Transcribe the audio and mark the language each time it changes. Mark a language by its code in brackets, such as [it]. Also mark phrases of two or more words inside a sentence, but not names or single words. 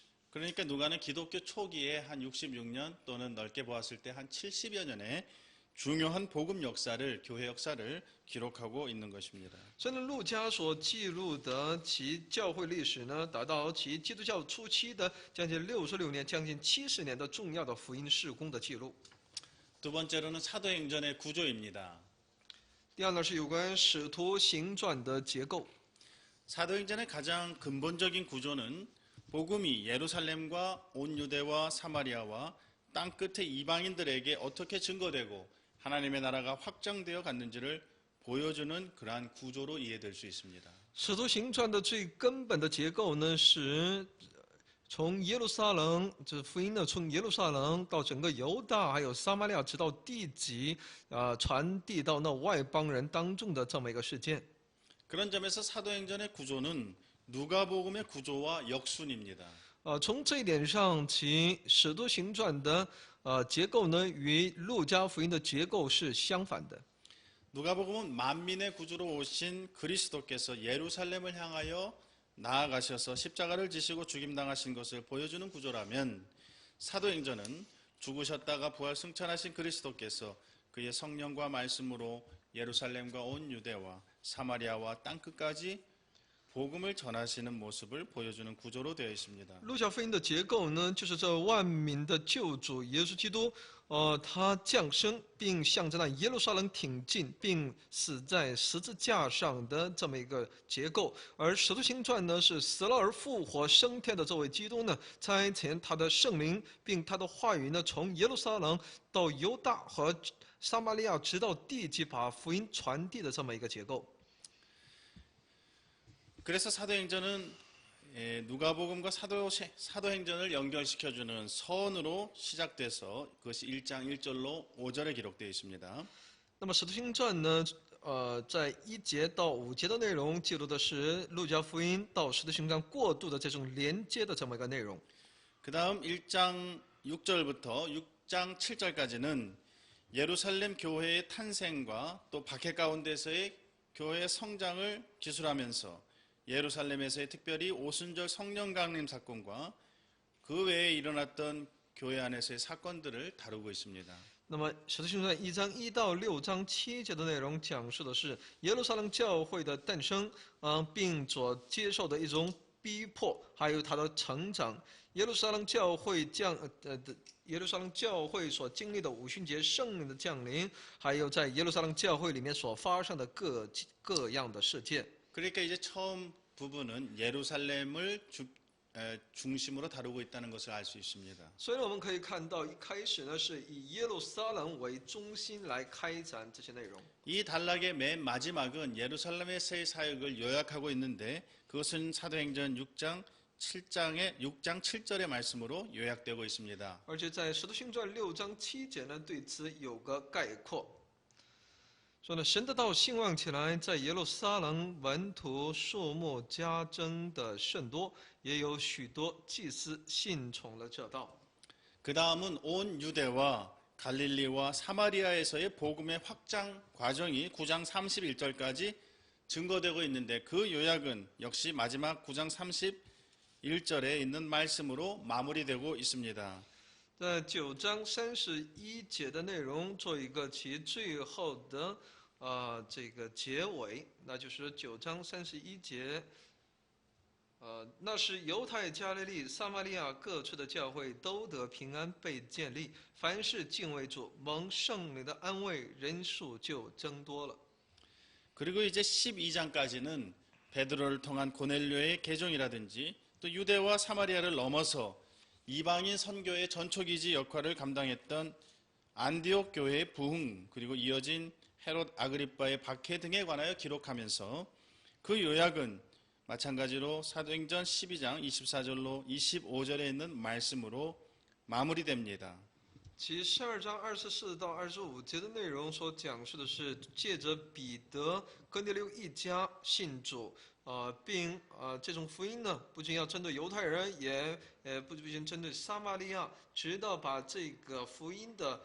[ko] 그러니까 누가는 기독교 초기에 한 66년 또는 넓게 보았을 때 한 70여 년의 중요한 복음 역사를 교회 역사를 기록하고 있는 것입니다. [zh] 所以呢，路加所记录的其教会历史呢，达到其基督教初期的将近66年、将近70年的重要的福音事工的记录。 [ko] 두 번째로는 사도행전의 구조입니다. [zh] 第二呢是有关使徒行传的结构。 [ko] 사도행전의 가장 근본적인 구조는 복음이 예루살렘과 온 유대와 사마리아와 땅끝의 이방인들에게 어떻게 증거되고 하나님의 나라가 확장되어 갔는지를 보여주는 그러한 구조로 이해될 수 있습니다. [zh] 使徒行传的最根本的结构呢，是从耶路撒冷，这福音呢，从耶路撒冷到整个犹大还有撒玛利亚，直到地极，传递到那外邦人当中的这么一个事件。 [ko] 그런 점에서 사도행전의 구조는 누가복음의 구조와 역순입니다. [zh] 从这一点上，其使徒行传的结构呢，与路加福音的结构是相反的。 [ko] 누가복음은 만민의 구주로 오신 그리스도께서 예루살렘을 향하여 나아가셔서 십자가를 지시고 죽임당하신 것을 보여주는 구조라면 사도행전은 죽으셨다가 부활 승천하신 그리스도께서 그의 성령과 말씀으로 예루살렘과 온 유대와 사마리아와 땅끝까지 복음을 전하시는 모습을 보여주는 구조로 되어 있습니다. [zh] 路加福音的结构呢，就是这万民的救主耶稣基督，他降生，并向着那耶路撒冷挺进，并死在十字架上的这么一个结构。而使徒行传呢，是死了而复活升天的这位基督呢，差遣他的圣灵，并他的话语呢，从耶路撒冷到犹大和撒玛利亚，直到地极，把福音传递的这么一个结构。 [ko] 그래서 사도행전은 누가복음과 사도행전을 연결시켜주는 선으로 시작돼서 그것이 1장 1절로 5절에 기록되어 있습니다. [zh] 那么《使徒行传》呢，在1节到5节的内容记录的是路加福音到《使徒行传》过渡的这种连接的这么一个内容。 [ko] 그 다음 1장 6절부터 6장 7절까지는 예루살렘 교회의 탄생과 또 박해 가운데서의 교회의 성장을 기술하면서 예루살렘에서의 특별히 오순절 성령 강림 사건과 그 외에 일어났던 교회 안에서의 사건들을 다루고 있습니다. [zh] 那么《使徒行传》1章1到6章7节的内容讲述的是耶路撒冷教会的诞生，并所接受的一种逼迫，还有它的成长。耶路撒冷教会所经历的五旬节圣灵的降临，还有在耶路撒冷教会里面所发生的各样的事件。 [ko] 그러니까 이제 처음 부분은 예루살렘을 중심으로 다루고 있다는 것을 알 수 있습니다. [zh] 所以我们可以看到，一开始呢是以耶路撒冷为中心来开展这些内容。 [ko] 이 단락의 맨 마지막은 예루살렘의 새 사역을 요약하고 있는데 그것은 사도행전 6장 7절의 말씀으로 요약되고 있습니다. [zh] 而且在《使徒行传》6章7节呢，对此有个概括。说呢，神的道兴旺起来，在耶路撒冷门徒数目加增的甚多，也有许多祭司信从了这道。 [ko] 그 다음은 온 유대와 갈릴리와 사마리아에서의 복음의 확장 과정이 9장 31절까지 증거되고 있는데 그 요약은 역시 마지막 9장 31절에 있는 말씀으로 마무리되고 있습니다. [zh] 在9章31节的内容做一个其最后的这个结尾，那就是9章31节。那时犹太、加利利、撒玛利亚各处的教会都得平安被建立，凡是敬畏主、蒙圣灵的安慰，人数就增多了。 [ko] 그리고 이제 12장까지는 베드로를 통한 고넬료의 개종이라든지 또 유대와 사마리아를 넘어서 이방인 선교의 전초기지 역할을 감당했던 안디옥 교회의 부흥 그리고 이어진 헤롯 아그리빠의 박해 등에 관하여 기록하면서 그 요약은 마찬가지로 사도행전 12장 24절로 25절에 있는 말씀으로 마무리됩니다. [zh] 其12章24到25节的内容所讲述的是借着彼得、哥尼流一家信主，并这种福音呢，不仅要针对犹太人，也不仅针对撒玛利亚，直到把这个福音的